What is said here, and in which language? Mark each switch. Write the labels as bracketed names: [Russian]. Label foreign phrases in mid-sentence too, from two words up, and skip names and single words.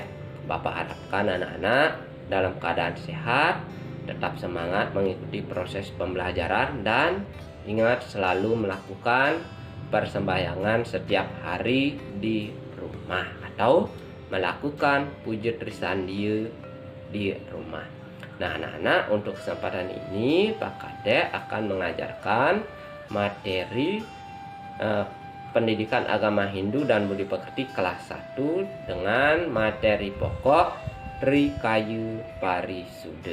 [Indonesian] Bapak harapkan anak-anak dalam keadaan sehat, tetap semangat mengikuti proses pembelajaran dan ingat selalu melakukan persembahyangan setiap hari di rumah atau melakukan puja trisandia di rumah. Nah anak-anak, untuk kesempatan ini Pak Kadek akan mengajarkan materi pendidikan agama Hindu dan budi pekerti kelas 1 dengan materi pokok Trikaya Parisuda.